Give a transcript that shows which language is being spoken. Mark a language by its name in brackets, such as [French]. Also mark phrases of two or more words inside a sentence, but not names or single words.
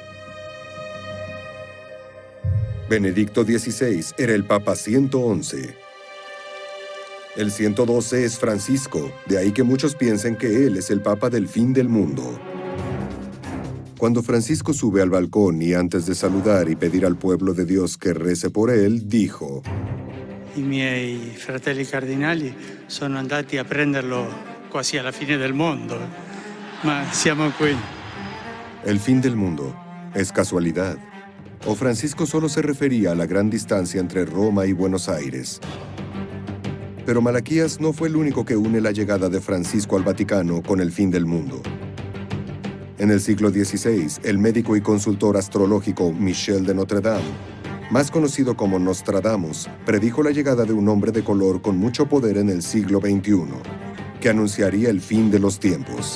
[Spanish] Benedicto XVI era el Papa 111. El 112 es Francisco, de ahí que muchos piensen que él es el Papa del fin del mundo. Cuando Francisco sube al balcón y antes de saludar y pedir al pueblo de Dios que rece por él, dijo: [Italian] I miei fratelli cardinali sono andati a prenderlo quasi alla fine del mondo, ma siamo qui. [Spanish] El fin del mundo es casualidad. O Francisco solo se refería a la gran distancia entre Roma y Buenos Aires. Pero Malaquías no fue el único que une la llegada de Francisco al Vaticano con el fin del mundo. En el siglo XVI, el médico y consultor astrológico Michel de Notre Dame, más conocido como Nostradamus, predijo la llegada de un hombre de color con mucho poder en el siglo XXI, que anunciaría el fin de los tiempos.